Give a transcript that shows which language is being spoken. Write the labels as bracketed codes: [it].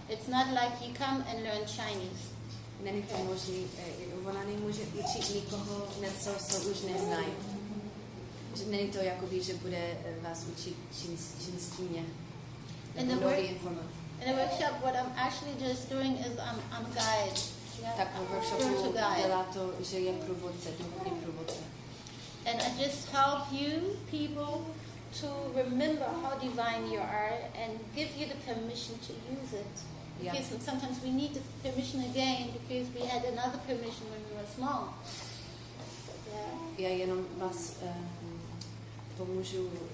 [en] It's not like you come and learn Chinese. [cs] Není to možný, ona nemůže učit nikoho něco, co už neznají. Není to jakoby, že bude vás učit čínštině. [en] In the workshop, what I'm actually just doing is I'm a guide. Yeah? [cs] Tak v workshopu dělá to, že je průvodce, duchovní průvodce. [en] And I just help you people to remember how divine you are and give you the permission to use it. Because sometimes we need the permission again because we had another permission when we were small. Yeah. [cs] Já jenom vás pomůžu.